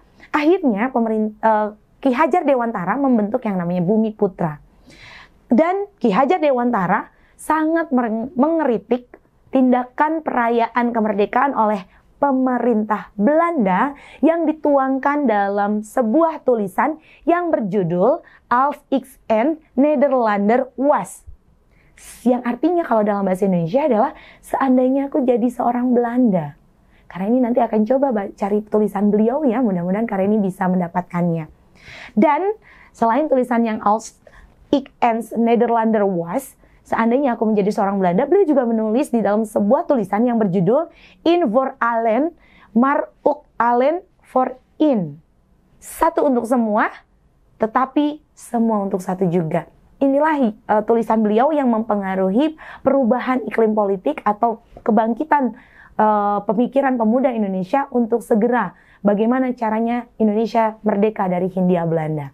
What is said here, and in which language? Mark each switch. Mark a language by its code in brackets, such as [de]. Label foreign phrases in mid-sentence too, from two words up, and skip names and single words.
[id] Akhirnya Ki Hajar Dewantara membentuk yang namanya Bumi Putra. Dan Ki Hajar Dewantara sangat mengkritik tindakan perayaan kemerdekaan oleh pemerintah Belanda yang dituangkan dalam sebuah tulisan yang berjudul Als ik een Nederlander was. Yang artinya kalau dalam bahasa Indonesia adalah seandainya aku jadi seorang Belanda. Karena ini nanti akan coba cari tulisan beliau ya, mudah-mudahan karena ini bisa mendapatkannya. Dan selain tulisan yang Als ik een Nederlander was, seandainya aku menjadi seorang Belanda, beliau juga menulis di dalam sebuah tulisan yang berjudul In voor allen, maar ook allen voor in. Satu untuk semua, tetapi semua untuk satu juga. Inilah tulisan beliau yang mempengaruhi perubahan iklim politik atau kebangkitan pemikiran pemuda Indonesia untuk segera bagaimana caranya Indonesia merdeka dari Hindia Belanda.